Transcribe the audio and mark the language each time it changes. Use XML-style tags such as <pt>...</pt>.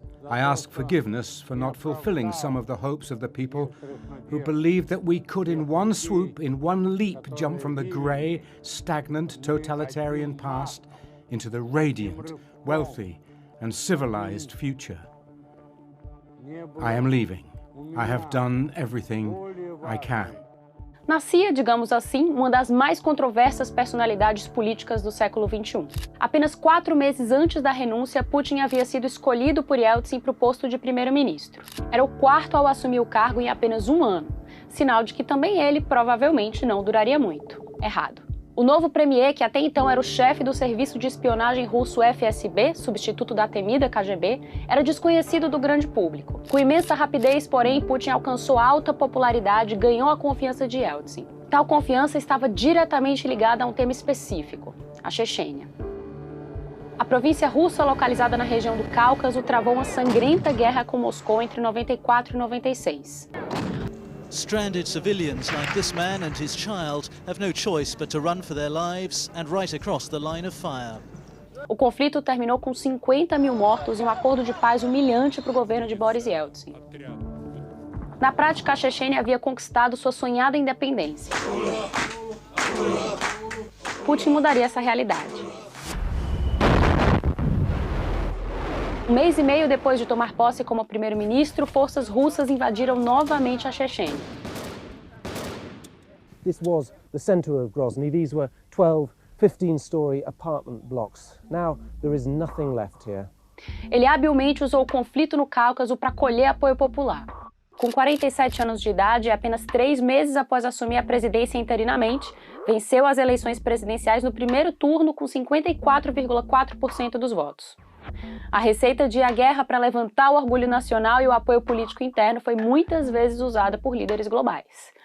<en>I ask forgiveness for not fulfilling some of the hopes of the people who believed that we could in one swoop, in one leap, jump from the grey, stagnant, totalitarian past into the radiant, wealthy and civilized future. I am leaving. I have done everything I can.</en> <pt>Nascia, digamos assim, uma das mais controversas personalidades políticas do século XXI. Apenas 4 meses antes da renúncia, Putin havia sido escolhido por Yeltsin para o posto de primeiro-ministro. Era o quarto ao assumir o cargo em apenas 1 ano, sinal de que também ele provavelmente não duraria muito. Errado. O novo premier, que até então era o chefe do serviço de espionagem russo FSB, substituto da temida KGB, era desconhecido do grande público. Com imensa rapidez, porém, Putin alcançou alta popularidade e ganhou a confiança de Yeltsin. Tal confiança estava diretamente ligada a um tema específico: a Chechênia. A província russa, localizada na região do Cáucaso, travou uma sangrenta guerra com Moscou entre 94 e 96.</pt> <en>Stranded civilians like this man and his child have no choice but to run for their lives and right across the line of fire.</en> <pt>O conflito terminou com 50 mil mortos e um acordo de paz humilhante para o governo de Boris Yeltsin. Na prática, a Chechênia havia conquistado sua sonhada independência. Putin mudaria essa realidade. 1 mês e meio depois de tomar posse como primeiro-ministro, forças russas invadiram novamente a Chechênia.</pt> <en>This was the center of Grozny. These were 12, 15-story apartment blocks. Now there is nothing left here.</en> <pt>Ele habilmente usou o conflito no Cáucaso para colher apoio popular. Com 47 anos de idade e apenas 3 meses após assumir a presidência interinamente, venceu as eleições presidenciais no primeiro turno com 54,4% dos votos. A receita de ir à guerra para levantar o orgulho nacional e o apoio político interno foi muitas vezes usada por líderes globais.</pt>